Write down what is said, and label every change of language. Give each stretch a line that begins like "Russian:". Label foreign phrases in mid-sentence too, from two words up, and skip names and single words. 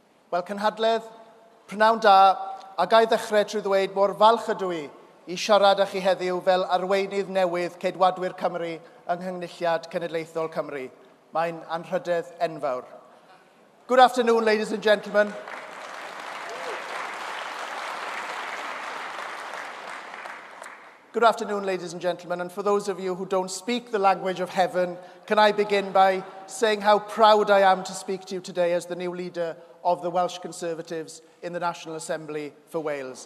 Welsh: Wel, cynhadledd, prynawn da, a gai ddechrau trwy ddweud mor falch ydw i siarad â chi heddiw fel arweinydd newydd Ceidwadwyr Cymru yng Nghynghnilliad Cenedlaethol Cymru. Mae'n anrhydedd enfawr.
English: Good afternoon, ladies and gentlemen. Good afternoon, ladies and gentlemen, and for those of you who don't speak the language of heaven, can I begin by saying how proud I am to speak to you today as the new leader of the Welsh Conservatives in the National Assembly for Wales.